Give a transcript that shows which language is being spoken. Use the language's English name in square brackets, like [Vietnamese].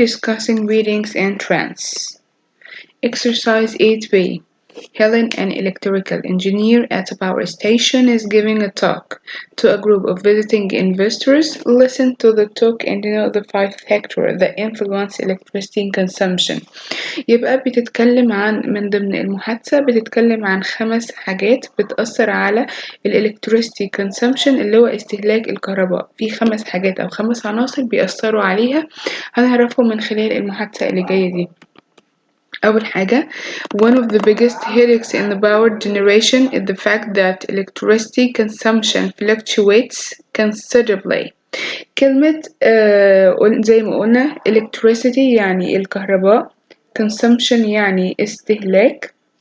[English] discussing readings and trends. Exercise 8B. Helen, an electrical engineer at a power station, is giving a talk to a group of visiting investors. Listen to the talk and know the 5 factors that influence electricity consumption. [Arabic] يبقى بتتكلم عن من ضمن المحادثة بتتكلم عن 5 حاجات بتأثر على [English] electricity consumption [Arabic] اللي هو استهلاك الكهرباء. في 5 حاجات أو 5 عناصر بيأثروا عليها هنعرفهم من خلال المحادثة اللي جاية دي. أول حاجة [English] one of the biggest headaches in the power generation is the fact that electricity consumption fluctuates considerably. [Arabic] كلمة زي ما قلنا electricity يعني الكهرباء consumption يعني استهلاك.